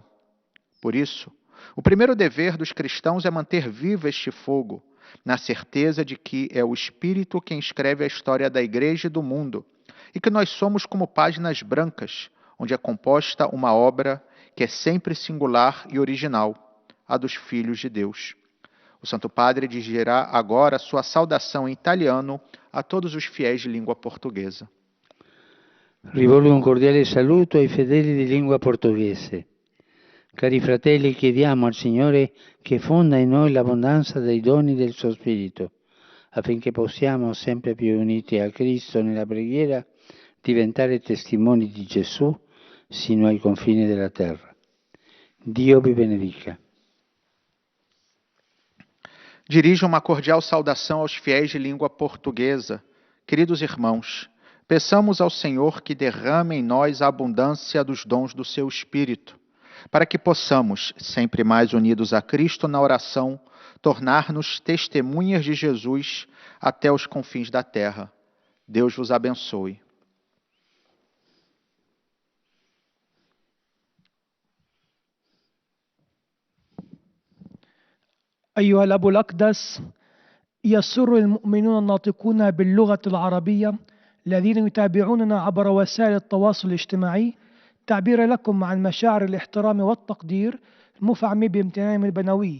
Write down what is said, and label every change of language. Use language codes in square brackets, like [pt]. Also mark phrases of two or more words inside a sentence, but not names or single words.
[pt] Por isso, o primeiro dever dos cristãos é manter vivo este fogo, na certeza de que é o Espírito quem escreve a história da Igreja e do mundo, e que nós somos como páginas brancas, onde é composta uma obra que é sempre singular e original, a dos filhos de Deus. O Santo Padre dirigirá agora sua saudação em italiano a todos os fiéis de língua portuguesa. [it] Rivolgo un cordiale saluto ai fedeli di lingua portoghese. Cari fratelli, chiediamo al Signore che fonda in noi l'abbondanza dei doni del suo Spirito, affinché possiamo, sempre più uniti a Cristo nella preghiera, diventare testimoni di Gesù sino ai confini della terra. Dio vi benedica. [pt] Dirijo uma cordial saudação aos fiéis de língua portuguesa. Queridos irmãos, peçamos ao Senhor que derrame em nós a abundância dos dons do seu Espírito, para que possamos, sempre mais unidos a Cristo na oração, tornar-nos testemunhas de Jesus até os confins da terra. Deus vos abençoe. [ar] أيها الأب الأقدس، يسر المؤمنون الناطقون باللغة العربية الذين يتابعوننا عبر وسائل التواصل الاجتماعي تعبير لكم عن مشاعر الاحترام والتقدير المفعم بامتنانهم البنوي.